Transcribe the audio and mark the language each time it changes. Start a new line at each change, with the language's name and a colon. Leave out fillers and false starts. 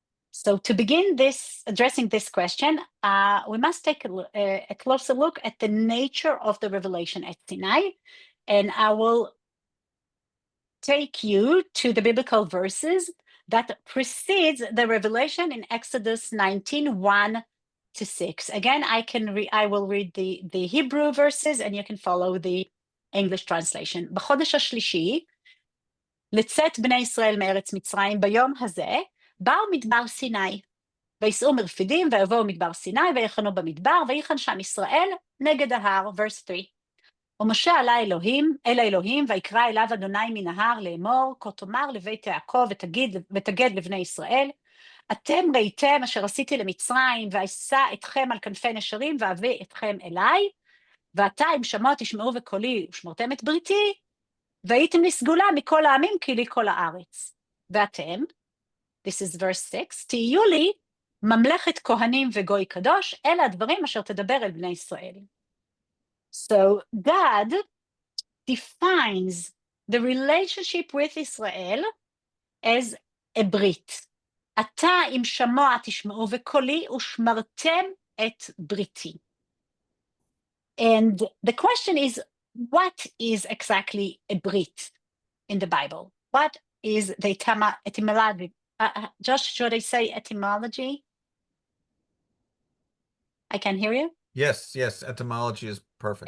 English: So to begin addressing this question, we must take a closer look at the nature of the revelation at Sinai, and I will take you to the biblical verses that precedes the revelation in Exodus 19, 1-6. Again, I will read the Hebrew verses, and you can follow the English translation.
Hebrew: בחודש השלישי, לצאת בני ישראל מארץ מצרים ביום הזה, באו מדבר סיני, ויסעו מרפידים, ויבואו מדבר סיני, ויחנו במדבר, ויחן שם ישראל נגד ההר,
English: verse 3.
Hebrew: ומשה עלה אל האלוהים, ויקרא אליו אדוני מן ההר לאמור, כה תאמר לבית יעקב, ותגד לבני ישראל, אתם ראיתם אשר עשיתי למצרים, ואשא אתכם על כנפי נשרים, ואביא אתכם אליי, ועתה אם שמוע תשמעו בקולי, ושמרתם את בריתי, והייתם לסגולה מכל העמים, כי לי כל הארץ. ואתם,
English: this is verse 6,
Hebrew: תהיו לי ממלכת כהנים וגוי קדוש, אלה הדברים אשר תדבר אל בני ישראל.
English: So God defines the relationship with Israel as a ברית.
Hebrew: עתה אם שמוע תשמעו וקולי ושמרתם את בריתי.
English: And the question is, what is exactly a brit in the Bible? What is the etymology? Josh, should I say etymology? I can hear you. Yes, etymology is perfect.